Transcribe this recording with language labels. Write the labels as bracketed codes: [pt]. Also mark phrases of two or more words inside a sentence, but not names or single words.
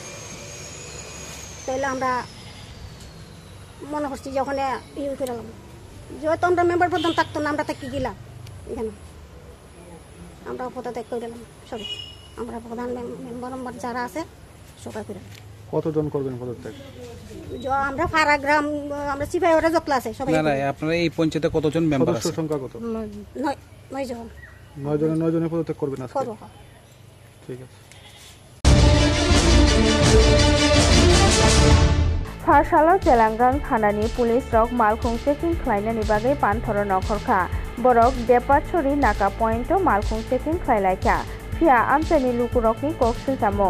[bn] তাইলে আমরা মনে করছি যে ওখানে ইয়ে করে গেলাম, যেহেতু আমরা মেম্বার প্রধান থাকতো না, আমরা থাকি গেলাম এখানে, আমরা পদত্যাগ করে দিলাম সবাই, আমরা প্রধান মেম্বার যারা আছে সবাই করে। কতজন করবেন পদত্যাগ? আমরা ফারা গ্রাম, আমরা সিপাহী ওরা যতলা আছে সবাই। না আপনারা এই পঞ্চায়েতে কতজন মেম্বার আছে? সংখ্যা কত? 9 জন। 9 জনের পদত্যাগ করবেন আজকে? ঠিক আছে। [trp] फारसालाव जेलांगां थानानि पुलिस रक मालखुं चेकिं खालायनायनि बागै पानथर नखरखा बरक देपाचरी नाका पॉइंट मालखुं चेकिं खालायलायखा फिया आमचानि लुकुरकनि कक्सिलतामो